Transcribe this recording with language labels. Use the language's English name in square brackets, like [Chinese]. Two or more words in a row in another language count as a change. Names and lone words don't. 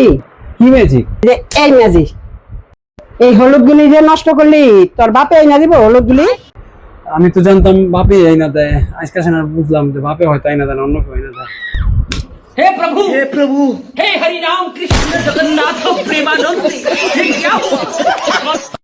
[Bangla] কি ম্যাজিক? যে এই ম্যাজিক, এই হলুদ গুলি যে নষ্ট করলি, তোর বাপে আইনা দিব হলুদ গুলি। আমি তো জানতাম বাপে আইনা দেয়, আজকে না বুঝলাম যে বাপে হয়তো আইনা দেয় না, অন্য কেউ আইনা দেয়। [Hindi] हे प्रभु, हे प्रभु, हे हरि राम कृष्ण जगन्नाथ प्रेमानंद, ये क्या हुआ?